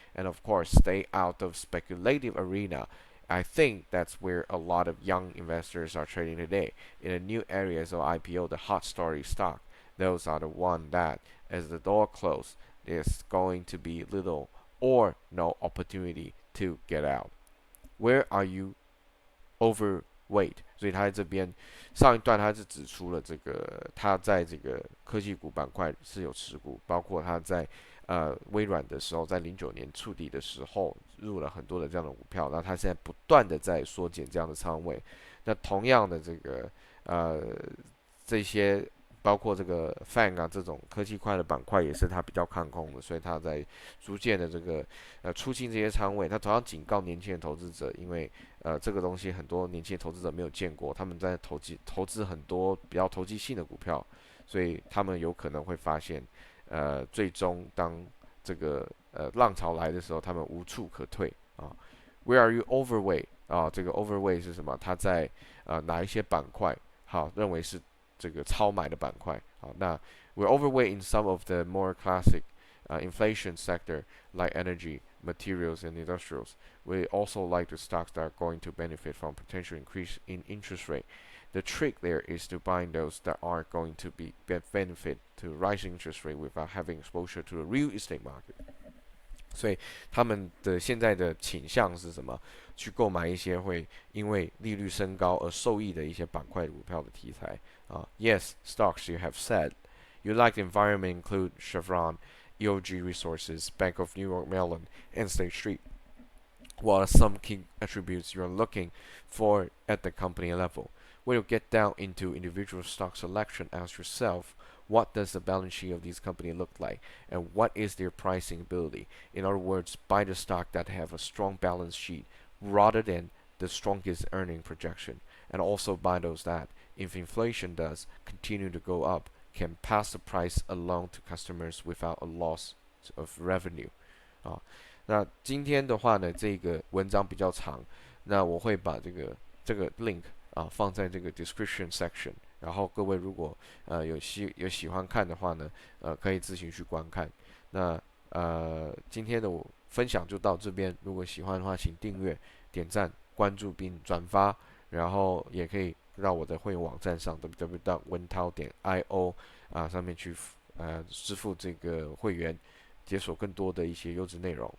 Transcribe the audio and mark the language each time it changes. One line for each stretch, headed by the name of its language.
English: And of course, stay out of speculative arena. I think that's where a lot of young investors are trading today. In the new areas of IPO, the hot story stock, those are the one that, as the door closes, there's going to be little or no opportunity to get out. Where are you overweight?
Chinese: 所以他在这边上一段他是指出了这个他在这个科技股板块是有持股，包括他在微软的时候，在09年触底的时候入了很多的这样的股票，那他现在不断的在缩减这样的仓位。那同样的这个这些包括这个 FANG 这种科技块的板块也是他比较看空的，所以他在逐渐的这个出清这些仓位。他同样警告年轻的投资者，因为这个东西很多年轻的投资者没有见过，他们在投资很多比较投机性的股票，所以他们有可能会发现最终当这个浪潮来的时候，他们无处可退
English: Where are you overweight?
Chinese: 这个 overweight 是什么？他在哪一些板块认为是这个超买的板块那
English: we're overweight in some of the more classic inflation sector like energy, materials, and industrials. We also like the stocks that are going to benefit from potential increase in interest rate. The trick there is to buy those that are going to benefit to rising interest rate without having exposure to the real estate market.
Chinese: 所以他们的现在的倾向是什么？去购买一些会因为利率升高而受益的一些板块股票的题材
English: Yes, stocks you have said. You like the environment include Chevron, EOG Resources, Bank of New York Mellon, and State Street. What are some key attributes you're looking for at the company level? When you get down into individual stock selection, ask yourself, what does the balance sheet of these companies look like, and what is their pricing ability? In other words, buy the stock that have a strong balance sheet rather than the strongest earning projection, and also buy those that, if inflation does continue to go up, can pass the price along to customers without a loss of revenue.
Chinese: 那今天的话呢，这个文章比较长，那我会把这个 link 放在这个 description section， 然后各位如果有喜欢看的话呢，可以自行去观看。那今天的我分享就到这边，如果喜欢的话，请订阅、点赞、关注并转发，然后也可以到我的会员网站上 www.文涛.io 上面去支付这个会员，解锁更多的一些优质内容。